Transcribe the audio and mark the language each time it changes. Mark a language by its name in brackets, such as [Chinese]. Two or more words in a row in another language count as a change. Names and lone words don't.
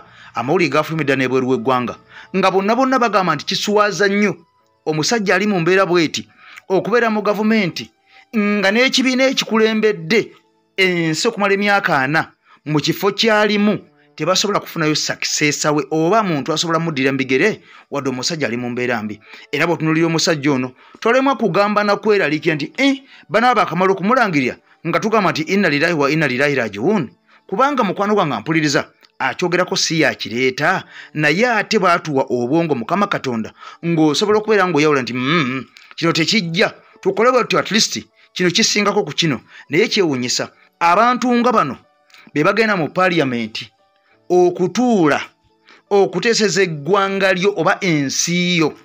[Ganda] Amawulire gafulumidda n'ebweru w'eggwanga nga bonna bagamba nti kisuwaza nnyo omusajja ali mu mbeera bweti okubeera mu gavumenti nga n'ekibiina ekikulembedde ensi okumala emyaka 4 mu kifo kyalimu tebasobola kufunayo sakisesa we oba muntu asobola muddira mbigere wadde omusajja ali mu mbeera mbi. Era bw'otunuulira omusajja ono tolemwa kugamba na kweraliikira nti bano abakamala okumulangirira nga tugamba nti [Arabic] إنا لله وإنا إليه راجعون, [Ganda] kubanga mukwano gwange ampuliriza akyogerako si yakireeta naye ate baatuwa obwongo Mukama Katonda ng'osobola okubeera ng'oyawula nti kino tekijja tukole bwetyo, [English] at least [Ganda] kino kisingako ku kino. Naye kyewuunyisa abantu nga bano be bagenda mu paaliyamenti okutuula okuteeseza eggwanga lyo oba ensi yo.